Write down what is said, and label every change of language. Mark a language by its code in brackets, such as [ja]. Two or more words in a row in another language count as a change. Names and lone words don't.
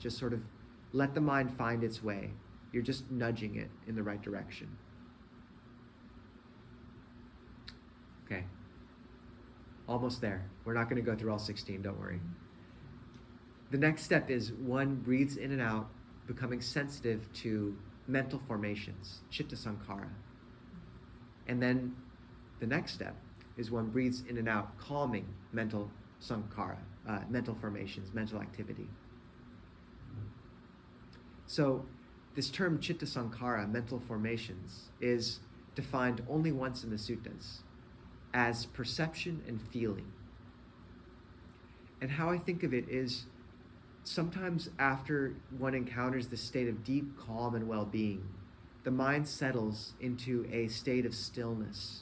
[en] Just sort of let the mind find its way. You're just nudging it in the right direction. Okay. Almost there. We're not going to go through all 16, don't worry. The next step is one breathes in and out, becoming sensitive to mental formations, [pi] chitta sankhara. [en] And then the next step is one breathes in and out, calming mental sankhara, mental formations, mental activity. So this term [pi] chitta sankhara, [en] mental formations, is defined only once in the suttas as perception and feeling. And how I think of it is sometimes after one encounters this state of deep calm and well-being, the mind settles into a state of stillness.